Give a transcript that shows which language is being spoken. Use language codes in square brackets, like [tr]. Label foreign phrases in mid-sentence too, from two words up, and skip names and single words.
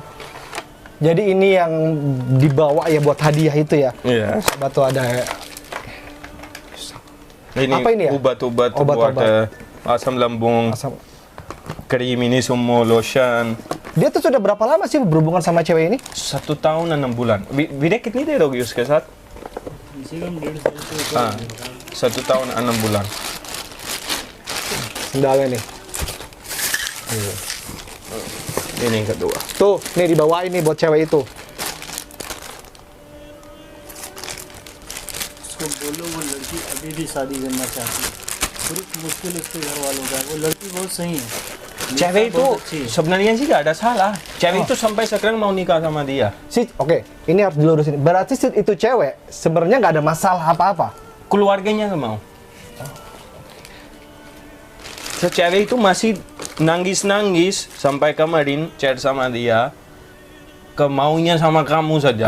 [id] Jadi ini yang dibawa ya buat hadiah itu ya. Iya. Sobat tuh ada. Ini apa ini ya? Obat-obat buat asam lambung. Krim ini semua, lotion. Dia tuh sudah berapa lama sih berhubungan sama cewek ini? 1 tahun 6 bulan. [hi] Bide कितनी देर होगी उसके साथ? [id] 1 tahun 6 bulan. Sendalnya nih. Ini yang kedua. Tuh, nih dibawain nih buat cewek itu. [hi] उसको बोलो वो लड़की अभी भी शादी करना चाहती है पूरी मुश्किल उसके घर वालों का वो लड़की बहुत सही है [id] Cewek itu sebenarnya sih gak ada salah. Cewek itu sampai sekarang mau nikah sama dia. Oke, ini harus dilurusin. Berarti itu cewek sebenarnya nggak ada masalah apa-apa. Keluarganya nggak mau. Cewek itu masih nangis-nangis sampai kemarin chat sama dia, kemaunya sama kamu saja.